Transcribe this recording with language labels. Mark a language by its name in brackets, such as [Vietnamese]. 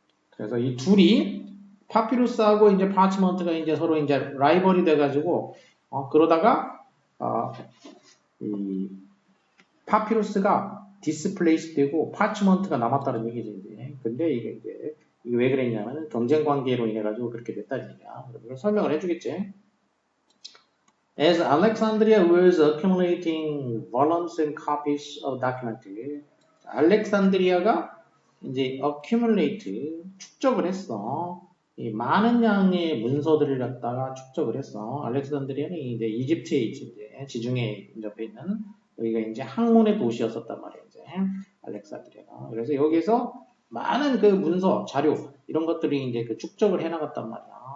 [Korean] 그래서 이 둘이 파피루스하고 이제 파치먼트가 이제 서로 이제 라이벌이 돼가지고 그러다가 이 파피루스가 디스플레이스 되고 파치먼트가 남았다는 얘기지 이제. 근데 이게 왜 그랬냐면 경쟁 관계로 인해 가지고 그렇게 됐다는 얘기야. 이걸 설명을 해주겠지. [English] As Alexandria was accumulating volumes and copies of documents, [Korean] 알렉산드리아가 이제 accumulate 축적을 했어. 이 많은 양의 문서들을 갖다가 축적을 했어. 알렉산드리아는 이제 이집트에 이제 지중해 옆에 있는 여기가 이제 학문의 도시였었단 말이야 이제 알렉산드리아가. 그래서 여기서 많은 그 문서, 자료 이런 것들이 이제 그 축적을 해나갔단 말이야.